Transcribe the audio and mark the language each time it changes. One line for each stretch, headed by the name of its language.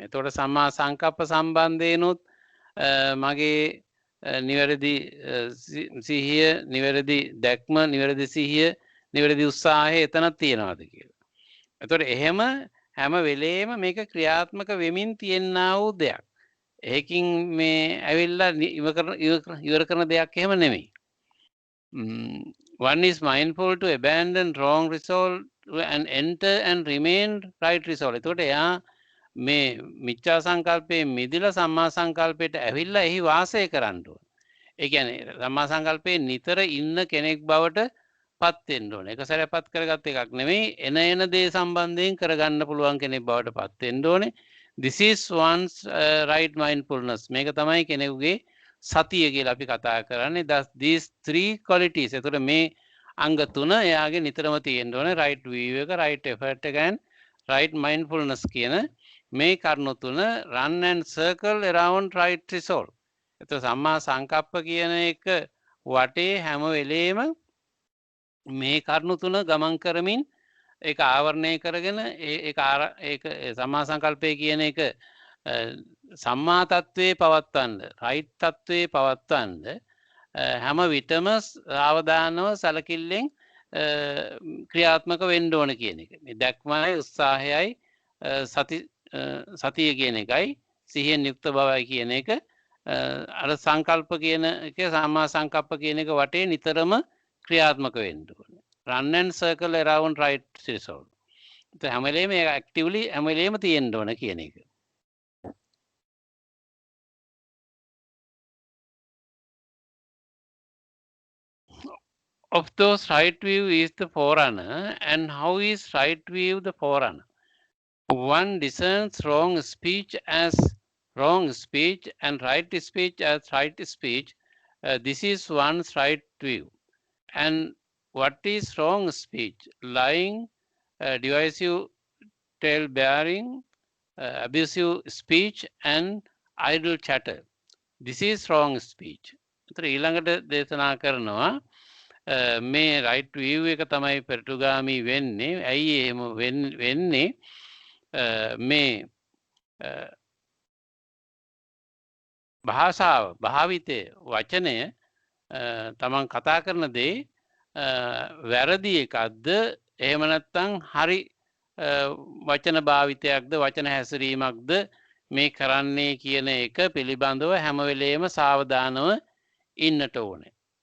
Sinhala: එතකොට සම්මා සංකප්ප සම්බන්ධයෙන්ුත් මගේ නිවැරදි සිහිය නිවැරදි දැක්ම නිවැරදි සිහිය නිවැරදි උත්සාහය එතනක් තියනවාද කියලා. එතකොට එහෙම හැම වෙලේම මේක ක්‍රියාත්මක වෙමින් තියෙනා වූ දෙයක්. ඒකින් මේ ඇවිල්ලා ඉවර කරන දෙයක් එහෙම නෙමෙයි.
English: One is mindful to abandon wrong resolve and enter and remain right resolve.
Sinhala: එතකොට එයා මේ මිච්ඡා සංකල්පයේ මිදිලා සම්මා සංකල්පයට ඇවිල්ලා එහි වාසය කරන්න ඕන. ඒ කියන්නේ සම්මා සංකල්පයේ නිතර ඉන්න කෙනෙක් බවට පත් වෙන්න ඕන. එක සැරයක්පත් කරගත්ත එකක් නෙමෙයි එන දේ සම්බන්ධයෙන් කරගන්න පුළුවන් කෙනෙක් බවට පත් වෙන්න ඕනේ.
English: This is one's right mindfulness.
Sinhala: මේක තමයි කෙනෙකුගේ සතිය කියලා අපි කතා කරන්නේ.
English: These three qualities.
Sinhala: ඒතකොට මේ අංග තුන එයාගේ නිතරම තියෙන්න ඕනේ.
English: right view එක, right effort එක and right mindfulness
Sinhala: කියන මේ කරුණු තුන
English: run and circle around right resolve.
Sinhala: එතකොට සම්මා සංකප්ප කියන එක වටේ හැම වෙලේම මේ කරුණු තුන ගමන් කරමින් ඒක ආවරණය කරගෙන ඒක සම්මා සංකල්පය කියන එක සම්මා තත්වයේ පවත්වන්න රයිට් තත්වයේ පවත්වන්න හැම විටම අවධානව සැලකිල්ලෙන් ක්‍රියාත්මක වෙන්න ඕන කියන එක. මේ දැක්මයි උත්සාහයයි සති සතිය කියන එකයි සිහියෙන් යුක්ත බවයි කියන එක අර සංකල්ප කියන එක සම්මා සංකප්ප කියන එක වටේ නිතරම ක්‍රියාත්මක වෙන්න ඕනේ.
English: run and circle around right result.
Sinhala: ඒත් හැම වෙලේම ඒක ඇක්ටිව්ලි හැම වෙලේම තියෙන්න ඕන කියන එක.
English: Of those, right view is the forerunner, and how is right view the forerunner? One discerns wrong speech as wrong speech and right speech as right speech. This is one's right view. And what is wrong speech? Lying, divisive tale bearing, abusive speech, and idle chatter. This is wrong speech.
Sinhala: ඊළඟට දේශනා කරනවා මේ right view එක තමයි පෙරටුගාමී වෙන්නේ. ඇයි එහෙම වෙන්නේ? මේ භාෂාව භාවිතය වචනය තමන් කතා කරන දේ වැරදි එකක්ද එහෙම නැත්නම් හරි වචන භාවිතයක්ද වචන හැසිරීමක්ද මේ කරන්නේ කියන එක පිළිබඳව හැම වෙලේම සාවධානව ඉන්නට ඕනේ.